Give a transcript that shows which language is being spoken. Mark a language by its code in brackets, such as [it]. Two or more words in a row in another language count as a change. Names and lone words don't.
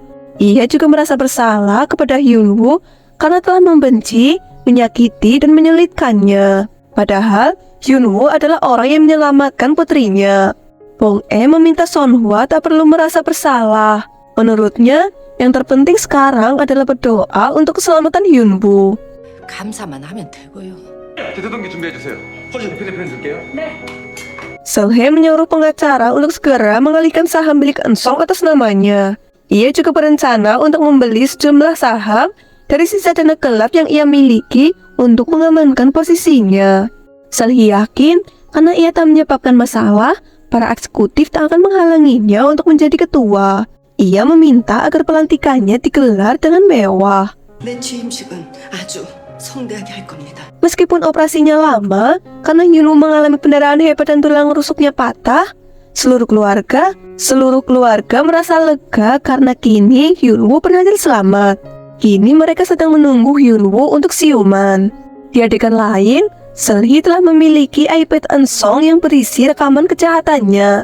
[id] Ia juga merasa bersalah kepada Hyunwoo karena telah membenci, menyakiti, dan menyulitkannya. Padahal, Hyunwoo adalah orang yang menyelamatkan putrinya. Bong E meminta Sonhwa tak perlu merasa bersalah. Menurutnya, yang terpenting sekarang adalah berdoa untuk keselamatan Hyunwoo. [ko] 감사만 하면 되고요. 제동기 준비해 주세요. 허준 대표님 줄게요. [id] Seulhae menyuruh pengacara untuk segera mengalihkan saham milik Eun-sung atas namanya. Ia juga berencana untuk membeli sejumlah saham dari sisa dana gelap yang ia miliki untuk mengamankan posisinya. Seulhae yakin karena ia tak menyebabkan masalah, para eksekutif tak akan menghalanginya untuk menjadi ketua. Ia meminta agar pelantikannya digelar dengan mewah. [ko] 내 취임식은 아주 성대하게 할 겁니다. [id] Meskipun operasinya lama, karena Hyunwoo mengalami pendarahan hebat dan tulang rusuknya patah, seluruh keluarga merasa lega karena kini Hyunwoo berhasil selamat. Kini mereka sedang menunggu Hyunwoo untuk siuman. Di adegan lain, Seulhae telah memiliki iPad Eun-sung yang berisi rekaman kejahatannya.